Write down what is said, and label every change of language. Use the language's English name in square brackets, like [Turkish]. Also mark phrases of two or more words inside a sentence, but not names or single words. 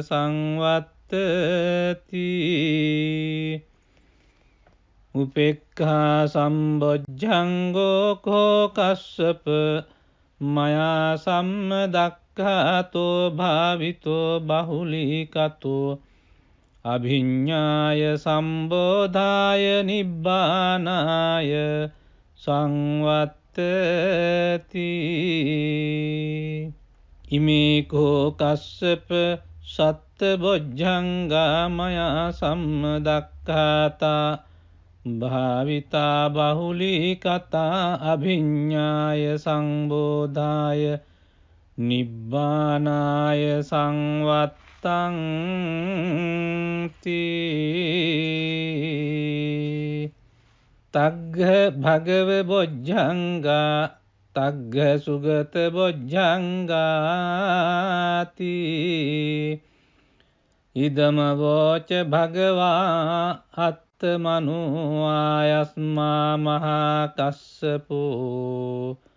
[Pali] සංවත්තති උපේක්ඛා සම්බොජ්ජංගෝ කෝ කස්සප මයා සම්මදක්ඛාතෝ භාවිතෝ බහුලීකතෝ අභිඤ්ඤාය සම්බෝධාය නිබ්බානාය සංවත්තති ඉමේ කෝ කස්සප සත්බොජ්ජංගා මයා සම්මදක්ඛාතා භාවිතා බහුලීකතා අභිඤ්ඤාය සංබෝධාය නිබ්බානාය සංවත්තංති තග්ග භගව බොජ්ජංගා තග්ග සුගත බොජ්ජංගාති ඉදම වෝච භගවා අත්තමනෝ ආයස්මා මහා කස්සපෝ